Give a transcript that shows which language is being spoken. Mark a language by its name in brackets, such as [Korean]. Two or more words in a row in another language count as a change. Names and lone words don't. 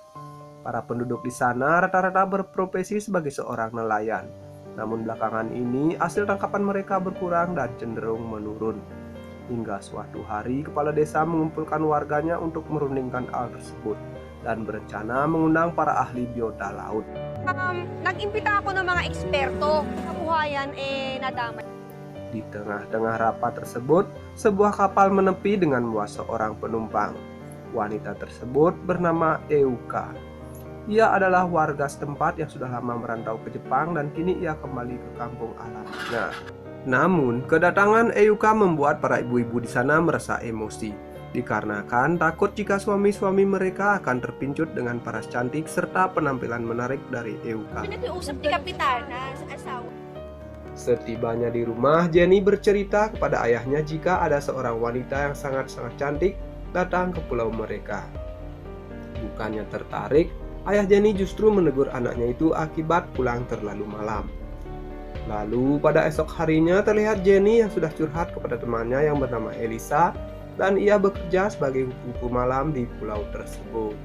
[Indonesian] Para penduduk di sana rata-rata berprofesi sebagai seorang nelayan. Namun belakangan ini hasil tangkapan mereka berkurang dan cenderung menurun. Hingga suatu hari kepala desa mengumpulkan warganya untuk merundingkan hal tersebut dan berencana mengundang para ahli biota laut. [Filipino] Nag-imbita ako ng mga eksperto. Kabuhayan nadamay. [Indonesian] Di tengah-tengah rapat tersebut, sebuah kapal menepi dengan membawa seorang penumpang. Wanita tersebut bernama Euka. Ia adalah warga setempat yang sudah lama merantau ke Jepang dan kini ia kembali ke kampung halamannya. Namun, kedatangan Euka membuat para ibu-ibu di sana merasa emosi, dikarenakan takut jika suami-suami mereka akan terpincut dengan paras cantik serta penampilan menarik dari Euka. [Filipino] Pinag-iusap ni Kapitana sa asawa. [Indonesian] Setibanya di rumah, Jenny bercerita kepada ayahnya jika ada seorang wanita yang sangat-sangat cantik datang ke pulau mereka. Bukannya tertarik, ayah Jenny justru menegur anaknya itu akibat pulang terlalu malam. Lalu pada esok harinya terlihat Jenny yang sudah curhat kepada temannya yang bernama Elisa dan ia bekerja sebagai kuku malam di pulau tersebut.